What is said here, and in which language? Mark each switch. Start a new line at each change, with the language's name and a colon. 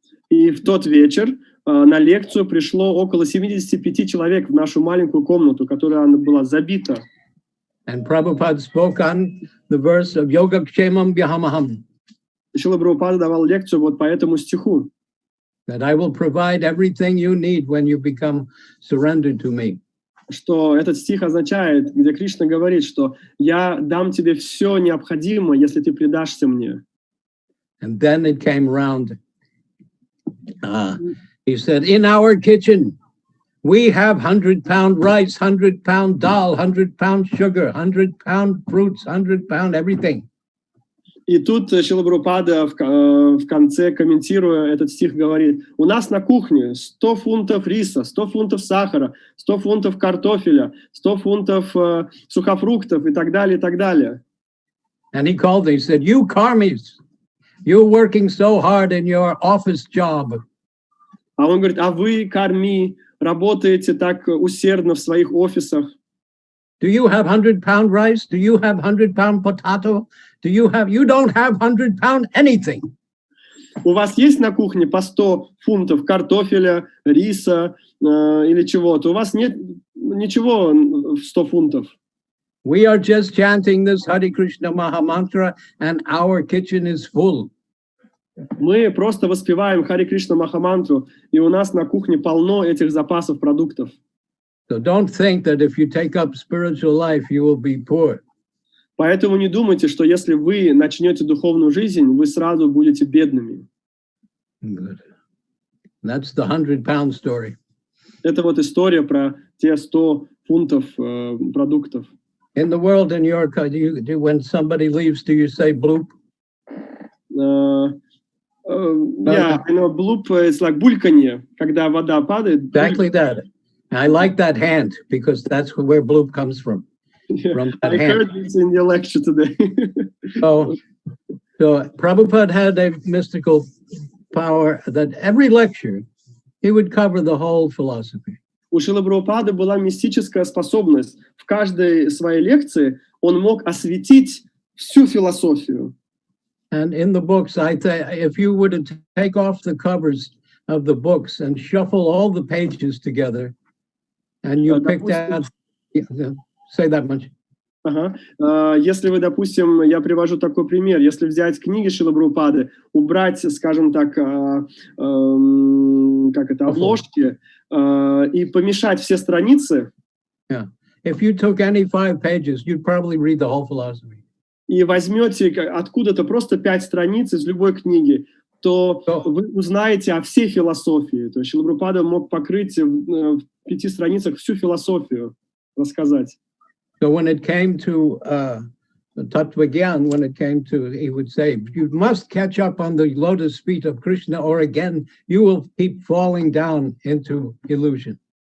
Russian: И в тот вечер на лекцию пришло около 75 человек в нашу маленькую комнату, которая была забита.
English: And Prabhupada spoke on the verse of Yogakshemam Vyahamaham.
Russian: Шрила Прабхупада давал лекцию вот по этому стиху.
English: That I will provide everything you need when you become surrendered to me.
Russian: Что этот стих означает, где Кришна говорит, что я дам тебе все необходимое, если ты предашься мне.
English: And then it came around. He said, in our kitchen, we have 100-pound rice, 100-pound dal, 100-pound sugar, 100-pound fruits, 100-pound everything.
Russian: И тут Шрила Прабхупада в конце, комментируя этот стих, говорит: у нас на кухне 100 фунтов риса, 100 фунтов сахара, 100 фунтов картофеля, 100 фунтов сухофруктов и так далее, и так далее.
English: And he called me, he said, you karmis, you're working so hard in your office job.
Russian: А он говорит: а вы, карми, работаете так усердно в своих офисах.
English: Do you have 100-pound rice? Do you have 100-pound potato? You don't have 100-pound anything.
Russian: У вас есть на кухне по 100 фунтов картофеля, риса или чего-то? У вас нет ничего в 100 фунтов.
English: We are just chanting this Hare Krishna Maha Mantra and our kitchen is full.
Russian: Мы просто воспеваем Харе Кришна Махамантру, и у нас на кухне полно этих запасов продуктов.
English: So don't think that if you take up spiritual life, you will be poor.
Russian: Поэтому не думайте, что если вы начнете духовную жизнь, вы сразу будете бедными.
English: Good. That's the 100-pound story.
Russian: Это вот история про те 100 фунтов продуктов.
English: In the world, in your country, when somebody leaves, do you say bloop? Yeah, I know bloop is like
Russian: бульканье, когда вода падает.
English: Exactly that. I like that hand because that's where bloop comes from. Yeah, From that I hand. heard this in your lecture today. So Prabhupada had a mystical power that every lecture, he would cover the whole philosophy.
Russian: У Шрилы Прабхупады была мистическая способность. В каждой своей лекции он мог осветить всю философию.
English: And in the books, if you were to take off the covers of the books and shuffle all the pages together, and you picked out, say that much.
Russian: Ага. Если вы, допустим, я привожу такой пример, если взять книги Шрилы Прабхупады, убрать, скажем так, как это, обложки, и помешать все страницы.
English: Yeah. If you took any 5 pages, you'd probably read the whole philosophy.
Russian: И возьмете откуда-то просто 5 страниц из любой книги, то вы узнаете о всей философии. То есть Шрила Прабхупада мог покрыть в 5 страницах всю философию, рассказать.
English: So when it came to Tattva Gyan, he would say, you must catch up on the lotus feet of Krishna, or again, you will keep falling down into illusion.